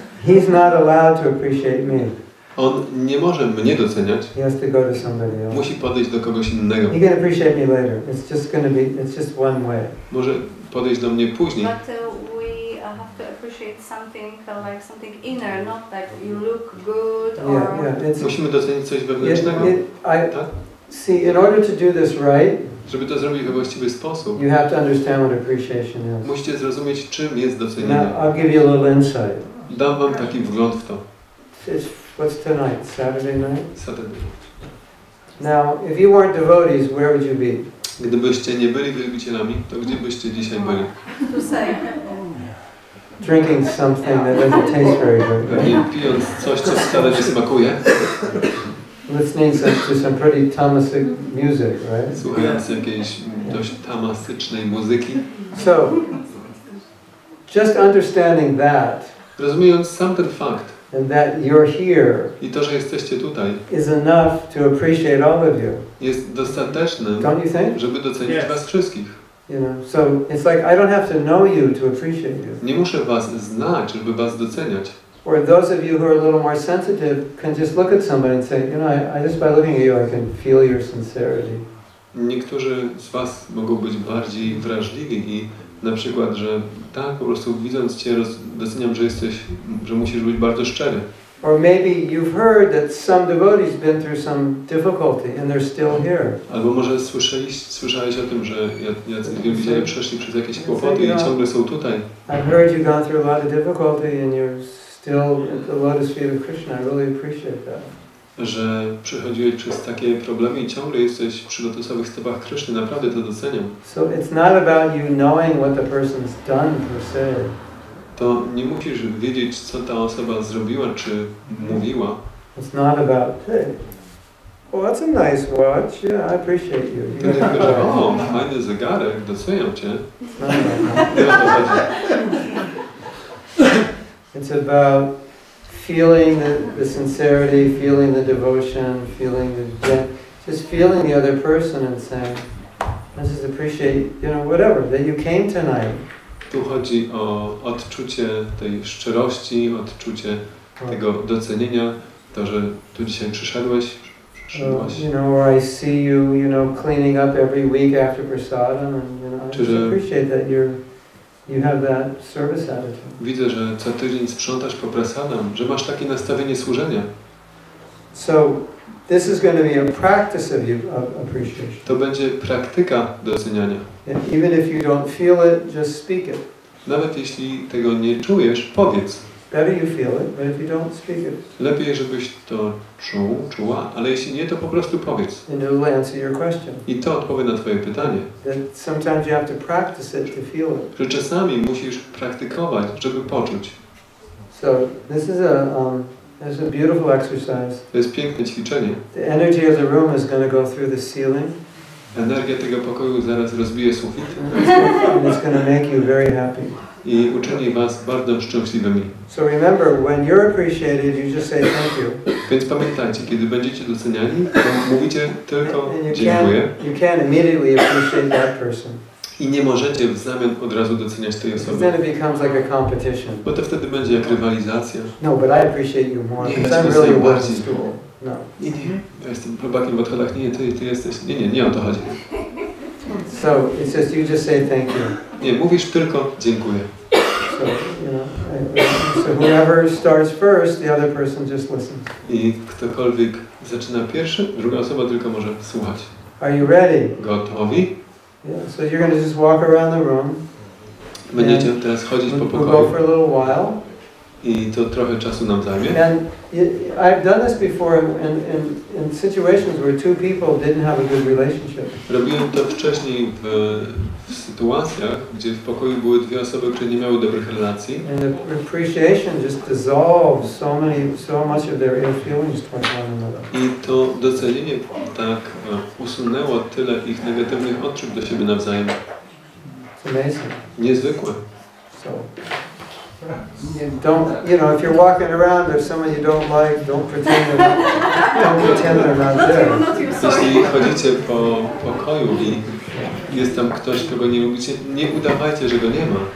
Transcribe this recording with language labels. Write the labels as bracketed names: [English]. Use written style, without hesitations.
[English] He's not allowed to appreciate me. [Polish] On nie może mnie doceniać. [English] He has to go to somebody else. [Polish] Musi podejść do kogoś innego. [English] He can appreciate me later. It's just one way. [Polish] Może podejść do mnie później. [English] But we have to appreciate something like something inner, not like you look good or... Yeah. [Polish] Musimy docenić coś wewnętrznego. Tak? [English] See, in order to do this right, [Polish] żeby to zrobić we właściwy sposób, [English] you have to understand what appreciation is. [Polish] musicie zrozumieć, czym jest docenienie. [English] Now, I'll give you a little insight. [Polish] Dam wam taki wgląd w to. [English] What's tonight? Saturday night? Saturday. Now, if you weren't devotees, where would you be? [Polish] Gdybyście nie byli wielbicielami, to gdzie byście dzisiaj byli? [English] To say. Drinking something that doesn't taste very good. [Polish] Pewnie pijąc coś, co wcale nie smakuje. [English] Listening to some pretty tamasic music, right? [Polish] Słuchając jakiejś dość tamasycznej muzyki. [English] So, just understanding that, [Polish] rozumiejąc sam ten fakt, [English] and that you're here, [Polish] i to, że jesteście tutaj, [English] is enough to appreciate all of you. [Polish] jest dostateczne, [English] Don't you think? [Polish] żeby docenić was wszystkich. [English] You know, so it's like I don't have to know you to appreciate you. [Polish] Nie muszę was znać, żeby was doceniać. [English] Or those of you who are a little more sensitive can just look at somebody and say, you know, I just by looking at you, I can feel your sincerity. [Polish] Niektórzy z was mogą być bardziej wrażliwi i na przykład, że tak, po prostu widząc cię, doceniam, że musisz być bardzo szczery. [English] Or maybe you've heard that some devotees been through some difficulty and they're still here. [Polish] Albo może słyszałeś o tym, że jacyś wielbiciele przeszli przez jakieś kłopoty i ciągle są tutaj. [English] I've heard you've gone through a lot of difficulty and you're still at the lotus feet of Krishna. I really appreciate that. [Polish] Że przechodziłeś przez takie problemy i ciągle jesteś przy lotosowych stopach Kryszny, naprawdę to doceniam. [English] So it's not about you knowing what the person's done per se. [Polish] To nie musisz wiedzieć, co ta osoba zrobiła czy mówiła. [English] It's not about, hey, well, that's a nice watch. Yeah, I appreciate you. [Polish] To nie tylko, że o, fajny zegarek, doceniam cię. [English] It's not about [Polish] Nie o to chodzi. [English] It's about feeling the sincerity, feeling the devotion, just feeling the other person and saying, I just appreciate, you know, whatever, that you came tonight. [Polish] Tu chodzi o odczucie tej szczerości, odczucie tego docenienia, to, że tu dzisiaj przyszedłeś. [English] You know, or I see you, you know, cleaning up every week after prasadam, and you know, I just appreciate that you have that service attitude. [Polish] Widzę, że co tydzień sprzątasz po prasadam, że masz takie nastawienie służenia. [English] So this is going to be a practice of appreciation. [Polish] To będzie praktyka doceniania. [English] And even if you don't feel it, just speak it. [Polish] Nawet jeśli tego nie czujesz, powiedz. [English] Better you feel it, but if you don't speak it. [Polish] Lepiej, żebyś to czuła, ale jeśli nie, to po prostu powiedz. [English] And it will answer your question. [Polish] I to odpowie na twoje pytanie. [English] That sometimes you have to practice it to feel it. [Polish] Że czasami musisz praktykować, żeby poczuć. [English] So this is a beautiful exercise. [Polish] To jest piękne ćwiczenie. [English] The energy of the room is going to go through the ceiling. [Polish] energia tego pokoju zaraz rozbije sufit [English] and it's going to make you very happy. [Polish] i uczyni was bardzo szczęśliwymi. [English] So remember, when you're appreciated, you just say thank you. [Polish] Więc pamiętajcie, kiedy będziecie doceniani, to mówicie tylko [English] And [Polish] dziękuję [English] you can't immediately appreciate that person. [Polish] i nie możecie w zamian od razu doceniać tej [English] Because [Polish] osoby. [English] then it becomes like a competition. [Polish] Bo to wtedy będzie jak rywalizacja. [English] No, but I appreciate you more [Polish] Nie, [English] because [Polish] ja [English] I'm [Polish] cię [English] really [Polish] doceniam [English] worth [Polish] bardziej. [English] the stool. No. [Polish] Nie, ja jestem chłopakiem w odchodach. Nie, ty jesteś. Nie o to chodzi. [English] So it's just you just say thank you. [Polish] Nie, mówisz tylko dziękuję. [English] So you know, so whoever starts first, the other person just listens. [Polish] I ktokolwiek zaczyna pierwszy, druga osoba tylko może słuchać. [English] Are you ready? [Polish] Gotowi? [English] Yeah. So you're going to just walk around the room. [Polish] Będziecie teraz chodzić po [English] We'll go [Polish] pokoju [English] for a little while. [Polish] i to trochę czasu nam zajmie. [English] And I've done this before in situations where two people didn't have a good relationship. [Polish] Robiłem to wcześniej w sytuacjach, gdzie w pokoju były dwie osoby, które nie miały dobrych relacji. [English] And the appreciation just dissolves so much of their ill feelings towards one another. [Polish] I to docenienie tak usunęło tyle ich negatywnych odczuć do siebie nawzajem. [English] It's amazing. [Polish] Niezwykłe. [English] So don't, you know, if you're walking around, there's someone you don't like, don't pretend they're not there. [Polish] Jeśli chodzicie po pokoju i jest tam ktoś, kogo nie lubicie, nie udawajcie, że go nie ma.